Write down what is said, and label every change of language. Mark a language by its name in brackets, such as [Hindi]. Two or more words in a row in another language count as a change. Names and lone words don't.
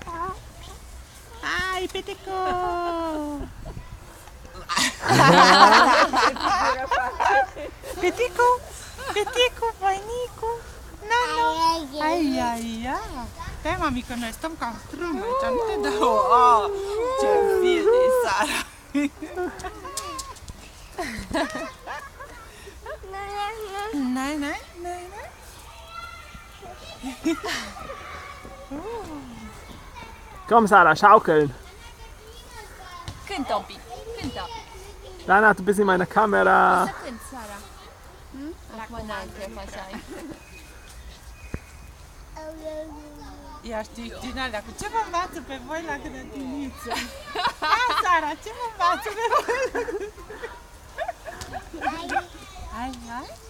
[Romanian] Hai, Petico! Petico! Petico, voinicu! Nano! Ai, ai, ai! Stai, mami, că noi stăm ca strâm aici, nu te dau! Oh, ce fir de Sara! [German] Nein, nein, nein, nein. Komm, Sarah, schaukeln. [Romanian] Cântă un pic, cântă. [German] Dana, du bist in meiner Kamera. [Romanian] Să cânt, Sara. Acum n-ai chef așa. Ia știi, din alea, cu ce vă învață pe voi la grădiniță? Hai, Sara, ce vă învață pe voi la grădiniță? Hai, hai.